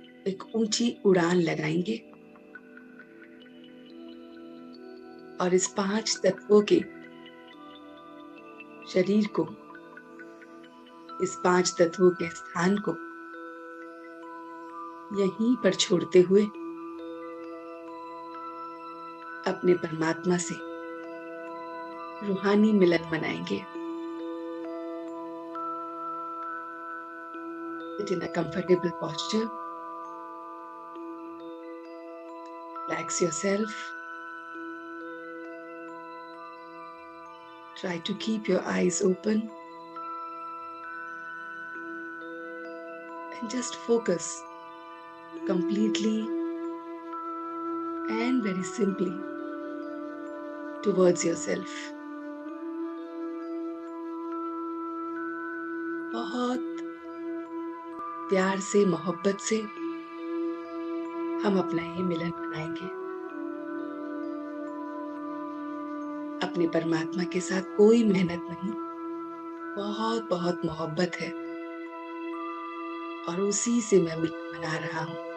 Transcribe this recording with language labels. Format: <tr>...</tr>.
<hi>एक ऊंची उड़ान लगाएंगे और इस 5 तत्वों के शरीर को, इस 5 तत्वों के स्थान को यहीं पर छोड़ते हुए अपने परमात्मा से रूहानी मिलन मनाएंगे।</hi> <en>Sit in a comfortable posture. Relax yourself. Try to keep your eyes open and just focus completely and very simply towards yourself.</en> <hi>बहुत प्यार से, मोहब्बत से हम अपना ये मिलन मनाएंगे। अपने परमात्मा के साथ कोई मेहनत नहीं, बहुत बहुत मोहब्बत है और उसी से मैं मिलन मना रहा हूं।</hi>